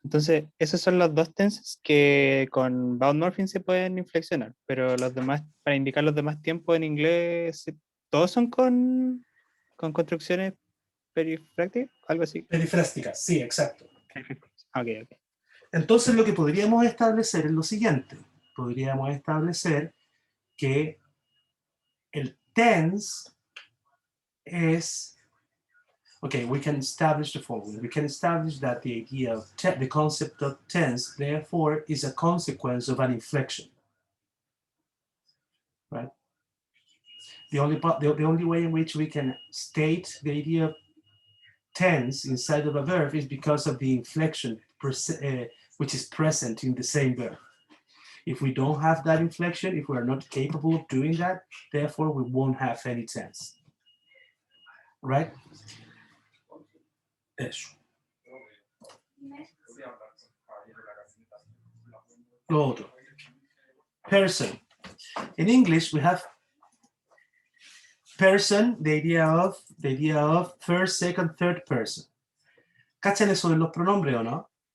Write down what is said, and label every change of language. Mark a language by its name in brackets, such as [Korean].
[Spanish] Entonces, esos son los dos tenses que con bound morphing se pueden inflexionar, pero los demás, para indicar los demás tiempos en inglés, todos son con construcciones perifrásticas, algo así. Perifrástica, sí, exacto. Ok. Entonces lo que podríamos establecer es lo siguiente. Podríamos establecer que el tense es... [English] Okay, we can establish the following. We can establish that the idea of the concept of tense, therefore, is a consequence of an inflection. Right? The only way in which we can state the idea of tense inside of a verb is because of the inflection which is present in the same verb. If we don't have that inflection, if we are not capable of doing that, therefore we won't have any tense. Right? [Spanish] Eso. Lo otro. Person. [English] In English, we have person, the idea of first, second, third person. [Spanish] ¿Cachan eso de los pronombres o no?